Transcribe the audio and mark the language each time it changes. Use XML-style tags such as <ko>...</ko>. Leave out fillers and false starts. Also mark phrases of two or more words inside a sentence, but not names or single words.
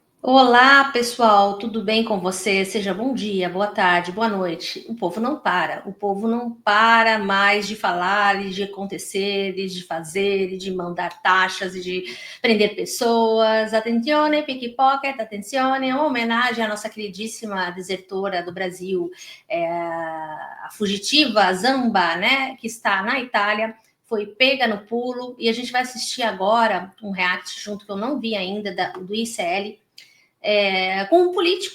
<pt>Olá, pessoal, tudo bem com você? Seja bom dia, boa tarde, boa noite. O povo não para mais de falar e de acontecer, e de fazer, e de mandar taxas e de prender pessoas.</pt> <it>Attenzione, pickpocket, attenzione,</it> <pt>uma homenagem à nossa queridíssima desertora do Brasil, a fugitiva Zamba, né, que está na Itália. Foi pega no pulo e a gente vai assistir agora um react junto que eu não vi ainda do ICL, com um político.</pt>